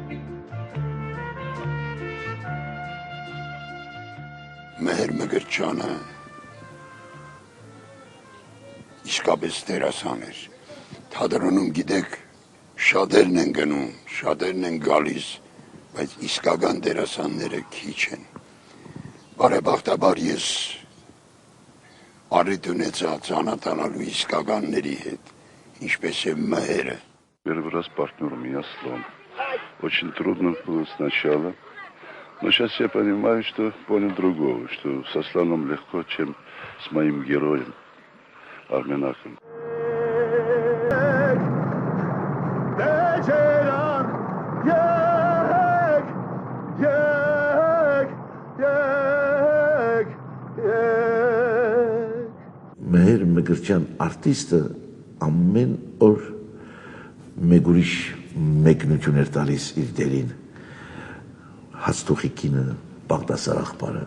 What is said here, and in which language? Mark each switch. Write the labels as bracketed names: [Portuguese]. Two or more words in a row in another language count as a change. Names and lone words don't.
[Armenian] Մեհեր Մկրտչյանը իսկապես դերասան էր։ Թատրոնում գիտեք, շատերն են գնում, շատերն են գալիս, բայց իսկական դերասանները քիչ են։ Բարեբախտաբար ես առիթ ունեցա ծանոթանալու իսկականների հետ, ինչպես է Մեհերը։ [Russian] Первый раз партнер у меня слон. Очень трудно было сначала. Но сейчас я понимаю, что понял другого, что со слоном легко, чем с моим героем Арменахом. [Armenian] Մեհեր Մկրտչյան արտիստը ամեն օր մեկ ուրիշ մեկնություն էր տալիս իր դերին։ Հաստուխիկինը, Պաղտասար աղբարը,